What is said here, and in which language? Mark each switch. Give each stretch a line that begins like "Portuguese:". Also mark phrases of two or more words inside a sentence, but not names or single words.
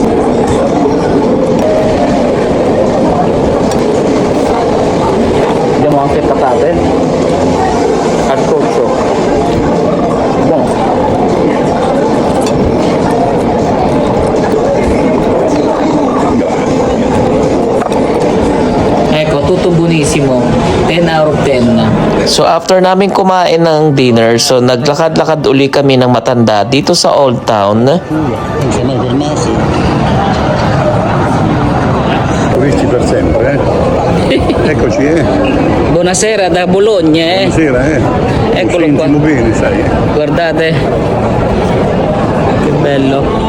Italian: Abbiamo anche patate al coccio. Buono. Ecco, tutto buonissimo.
English: 10 out of 10.
Filipino: So after namin kumain ng dinner, so naglakad-lakad uli kami ng matanda dito sa Old Town.
Italian: Turisti per sempre, Eccoci, Buonasera da Bologna, Sera, Eccolo qua. Sentiamo bene, sai. Guardate. Che bello.